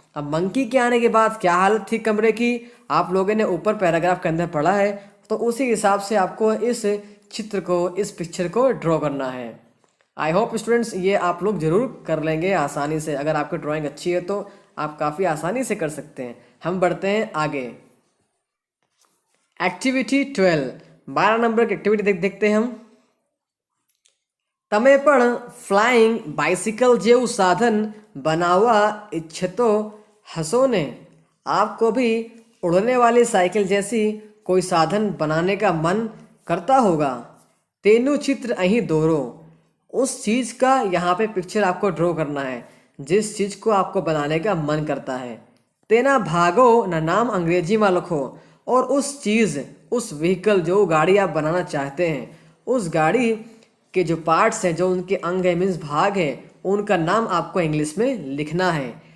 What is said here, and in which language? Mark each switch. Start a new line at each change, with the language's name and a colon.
Hindi: अब मंकी के आने के बाद क्या हालत थी कमरे की, आप लोगों ने ऊपर पैराग्राफ के अंदर पढ़ा है, तो उसी हिसाब से आपको इस चित्र को, इस पिक्चर को ड्रॉ करना है।
English: I hope students
Hindi: ये आप लोग जरूर कर लेंगे आसानी से। अगर आपकी ड्राइंग अच्छी है तो आप काफ़ी आसानी से कर सकते हैं। हम बढ़ते हैं आगे। एक्टिविटी 12, 12 नंबर की एक्टिविटी देखते हैं हम।
Gujarati: તમે પણ ફ્લાઇંગ બાઇસિકલ જેવું સાધન બનાવવા ઈચ્છતો હશો ને?
Hindi: आपको भी उड़ने वाली साइकिल जैसी कोई साधन बनाने का मन करता होगा।
Gujarati: तेनु चित्र અહીં દોરો,
Hindi: उस चीज़ का यहाँ पे पिक्चर आपको ड्रॉ करना है जिस चीज़ को आपको बनाने का मन करता है।
Gujarati: तेना भागो ना नाम अंग्रेजी में लिखो,
Hindi: और उस चीज़, उस व्हीकल, जो गाड़ी आप बनाना चाहते हैं, उस गाड़ी के जो पार्ट्स हैं, जो उनके अंग है, मीन्स भाग है, उनका नाम आपको इंग्लिश में लिखना है।